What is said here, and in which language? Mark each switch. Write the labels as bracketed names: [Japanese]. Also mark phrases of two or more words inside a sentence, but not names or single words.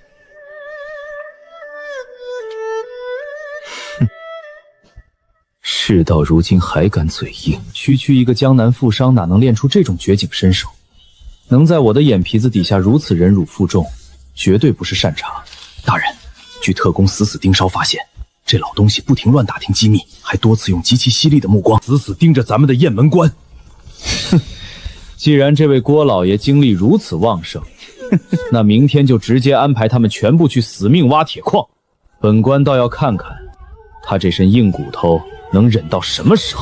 [Chinese] 事到如今還敢嘴硬，區一個江南富商哪能練出這種絕景身手？能在我的眼皮子底下如此忍辱負重，絕對不是善茬。大人，據特工死盯梢發現，這老東西不停亂打聽機密，還多次用極其犀利的目光死盯着咱們的雁門關。哼，既然這位郭老爺精力如此旺盛，那明天就直接安排他們全部去死命挖鐵礦。本官倒要看看，他這身硬骨頭能忍到什麼時候？